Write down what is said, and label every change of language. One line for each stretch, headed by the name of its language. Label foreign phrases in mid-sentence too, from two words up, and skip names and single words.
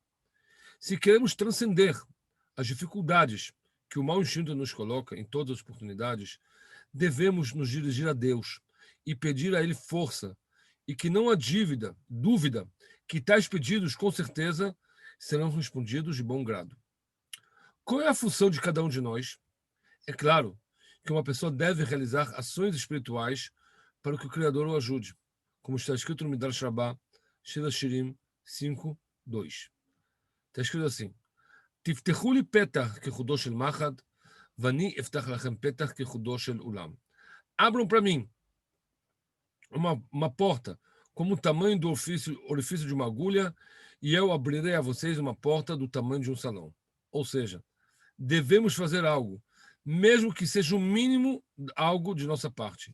Portuguese: Se queremos transcender as dificuldades que o mau instinto nos coloca em todas as oportunidades, devemos nos dirigir a Deus e pedir a Ele força, e que não há dúvida, que tais pedidos, com certeza, serão respondidos de bom grado. Qual é a função de cada um de nós? É claro que uma pessoa deve realizar ações espirituais para que o Criador o ajude, como está escrito no Midrash Rabbah, Shira Shirim 5:2. Está escrito assim:
Hebrew: תפתחו לי פתח כחודו של מחט, ואני אפתח לכם פתח כחודו של אולם.
Portuguese: Abram para mim uma porta como o tamanho do orifício de uma agulha, e eu abrirei a vocês uma porta do tamanho de um salão. Ou seja, devemos fazer algo, mesmo que seja o mínimo algo de nossa parte.